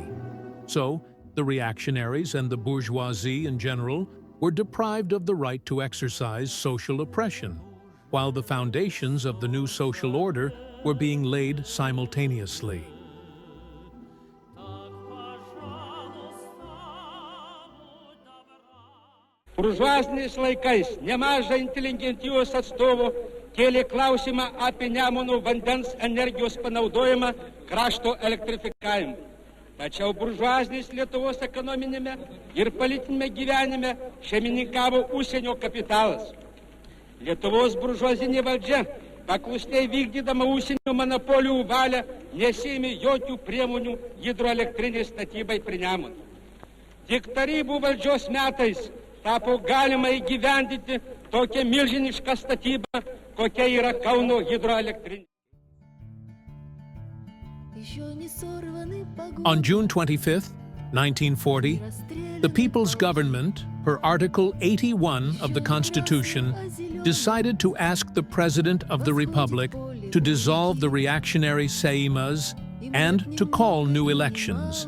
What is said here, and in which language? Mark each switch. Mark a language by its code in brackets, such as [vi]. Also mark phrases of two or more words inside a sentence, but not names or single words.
[en] So, the reactionaries and the bourgeoisie in general were deprived of the right to exercise social oppression, while the foundations of the new social order were being laid simultaneously. [lt] Буржуaziniais laikais nemažai inteligentijos atstovų kėlė klausimą apie Nemuno vandens energijos panaudojimą krašto elektrifikavimui. Tačiau buržuazinis Lietuvos ekonominėme ir politinėme gyvenime šeimininkavo užsienio kapitalas. Lietuvos buržuazinė valdžia, paklusniai vykdydama užsienio monopolijų valią, nesiėmė jokių priemonių hidroelektrinės statybai prie Nemuno. Tik tarybų valdžios metais tapo galima įgyvendinti tokią milžinišką statybą, kokia yra Kauno hidroelektrinė. [en] On June 25, 1940, the People's Government, per Article 81 of the Constitution, decided to ask the President of the Republic to dissolve the reactionary Seimas and to call new elections.